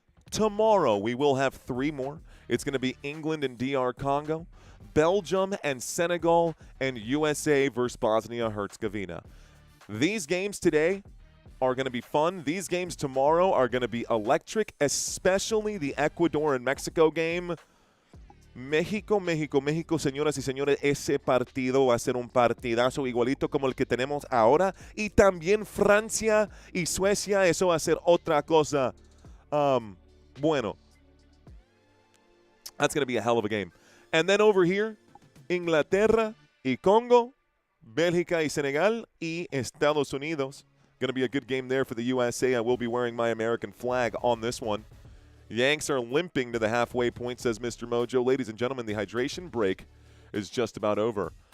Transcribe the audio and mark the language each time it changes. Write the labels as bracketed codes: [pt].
[en] Tomorrow we will have 3 more. It's going to be England and DR Congo, Belgium and Senegal, and USA versus Bosnia-Herzegovina. These games today are going to be fun. These games tomorrow are going to be electric, especially the Ecuador and Mexico game. [es] México, México, México, señoras y señores, ese partido va a ser un partidazo igualito como el que tenemos ahora. Y también Francia y Suecia, eso va a ser otra cosa. Bueno. [en] That's going to be a hell of a game. And then over here, Inglaterra y Congo, Bélgica y Senegal y Estados Unidos. Going to be a good game there for the USA. I will be wearing my American flag on this one. Yanks are limping to the halfway point, says Mr. Mojo. Ladies and gentlemen, the hydration break is just about over.